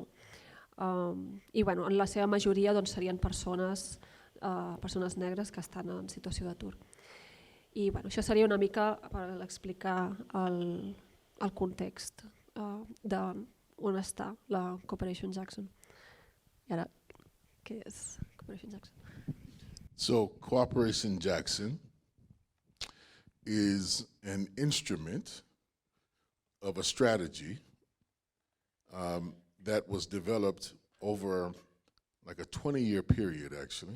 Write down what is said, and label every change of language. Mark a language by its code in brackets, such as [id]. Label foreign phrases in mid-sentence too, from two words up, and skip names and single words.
[ca] I bueno, en la seva majoria doncs, serien persones negres que estan en situació d'atur. I bueno, això seria una mica per explicar el context d'on està la Cooperation Jackson. I ara, què és Cooperation Jackson? [en] So Cooperation Jackson is an instrument of a strategy that was developed over like a 20-year period, actually.